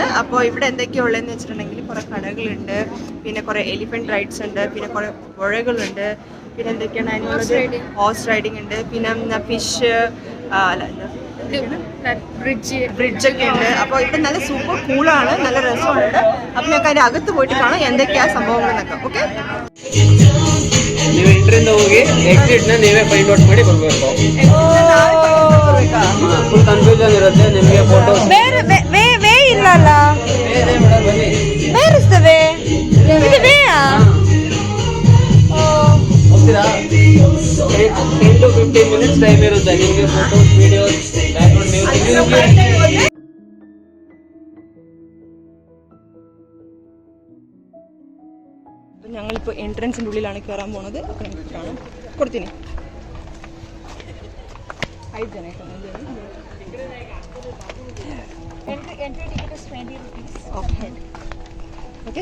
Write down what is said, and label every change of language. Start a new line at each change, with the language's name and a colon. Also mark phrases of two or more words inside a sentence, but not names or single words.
Malayalam: അപ്പോൾ ഇവിടെ എന്തൊക്കെയുള്ളതെന്ന് വെച്ചിട്ടുണ്ടെങ്കിൽ കുറേ കടകളുണ്ട്, പിന്നെ കുറേ
English: elephant rides
Malayalam: ഉണ്ട്, പിന്നെ കുറേ പുഴകളുണ്ട്, പിന്നെ എന്തൊക്കെയാണ് അതിനുള്ളത്,
English: horse riding
Malayalam: ഉണ്ട്, പിന്നെ
English: fish bridge
Malayalam: ഉണ്ട്. അപ്പോൾ ഇവിടെ നല്ല
English: super cool,
Malayalam: നല്ല രസമുണ്ട്. അപ്പോൾ ഞങ്ങൾക്ക് അതിൻ്റെ ಅಗತ್ತು പോയിട്ട് കാണാം എന്തൊക്കെയാണ് സംഭവങ്ങളെന്നൊക്കെ.
Kannada: ಓಕೆ, ನೀವು ಎಂಟ್ರಿಂದ ಹೋಗಿ ಎಕ್ಸಿಟ್ನ ನೀವೇ
English: find out
Kannada: ಮಾಡಿ ಬರಬೇಕು.
English: full confusion
Kannada: ಇರುತ್ತೆ ನಿಮಗೆ. ಫೋಟೋ ವೇ ಇಲ್ಲಲ್ಲ, ಬನ್ನಿ.
English: where is the way?
Kannada: ಇದು ವೇಯಾ? ಹೋಗ್ತೀರಾ? 10 to 15
English: minutes time
Kannada: ಇರುತ್ತೆ ನಿಮಗೆ.
English: photos, videos, background music.
Malayalam: ഞങ്ങളിപ്പോൾ എൻട്രൻസിൻ്റെ ഉള്ളിലാണ് കയറാൻ പോണത്. അപ്പോൾ നമുക്ക് കാണാം. കൊടുത്തിന് 5 ಜನ ഓക്കെ.